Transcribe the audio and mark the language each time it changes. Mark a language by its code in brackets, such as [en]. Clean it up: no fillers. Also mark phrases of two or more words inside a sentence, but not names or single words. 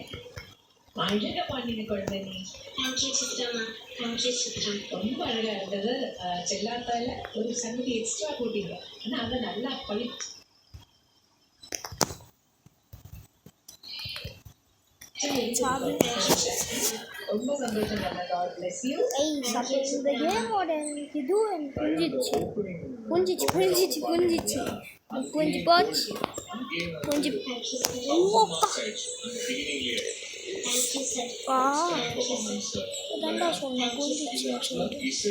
[ta] அழகா பாண்டிங்க குழந்தை நீ. ரொம்ப அழகா இருந்தது. செல்லாத்தால ஒரு சங்கதி எக்ஸ்ட்ரா போட்டீங்க. ஆனா அதை நல்லா பழி ரொம்ப சந்தோஷம். [en] God bless you. [ta] இந்த கேமோட இது புரிஞ்சிச்சு புரிஞ்சு போச்சு அதான்டா சொன்னேன் புரிஞ்சிச்சுன்னு சொல்லிட்டு.